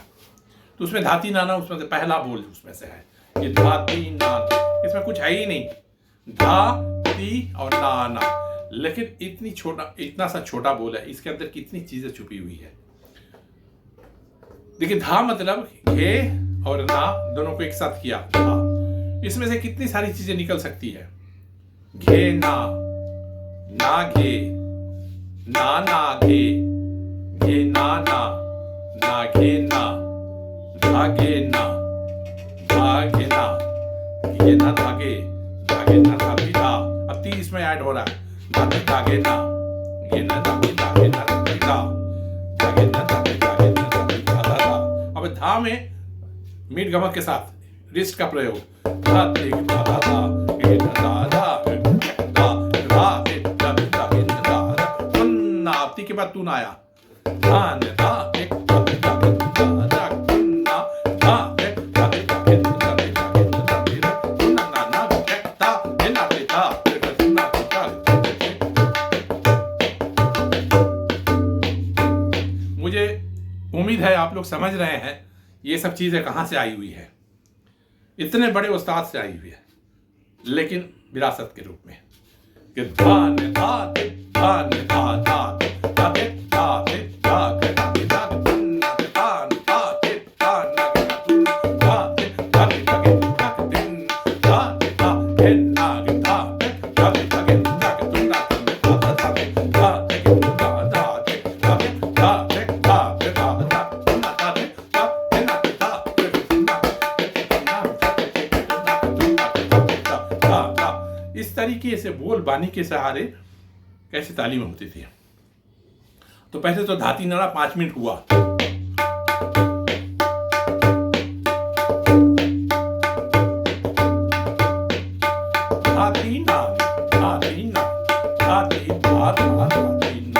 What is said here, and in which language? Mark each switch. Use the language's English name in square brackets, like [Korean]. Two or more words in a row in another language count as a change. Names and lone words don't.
[Hindi] तो उसमें धाती नाना उसमें से पहला बोल उसमें से है, ये धाती नाना, इसमें कुछ है ही नहीं, धा ती और नाना, लेकिन इतना सा छोटा बोल है, इसके अंदर कितनी चीजें छुपी हुई है। देखिए धा मतलब घे और ना दोनों को एक साथ किया धा, इसमें से कितनी सारी चीजें निकल सकती है। घे ना, ना घे, ना घे, घे ना घे ना, धागे ना, धागे ना, ये ना धागे, धागे ना धागे धा, अब ती इसमें ऐड हो रहा है, धागे धागे ना, ये ना धागे धागे ना धागे धा, धागे ना धागे धागे ना धागे धा धा धा। अब धा में मीट गमक के साथ रिस्ट का प्रयोग, धा ते धा धा धा, ये ना धा धा धा धा ते धा धा धा धा धा, तुन्ना, अब ती के बाद तून आया, धा ने धा एक धा धा धा धा, तुन्ना धा ते धा धा धा धा धा धा, तुन्ना ना ना धा ते ना ते धा ते तुन्ना धा। मुझे उम्मीद है आप लोग समझ रहे हैं ये सब चीजें कहां से आई हुई है, इतने बड़े उस्ताद से आई हुई है, लेकिन विरासत के रूप में कि धा ने धा ते धा ने धा धा धा ते धा ते धा के धा ते धा तुन्ना ते धा ने धा ते धा ना के धा ते धा के धा के धा के दिन धा ते धा के ना के धा ते धा के धा के धा के तुन्ना धा धा के धा ते के धा धा के धा के धा ते धा के धा धा तुन्ना धा के धा के ना के धा के तुन्ना के तुन्ना धा धा। इस तरीके से बोल बानी के सहारे कैसे तालीम होती थी। तो पहले तो धाती नाना 5 मिनट हुआ, धाती ना धाती ना धाती धा धा धाती ना।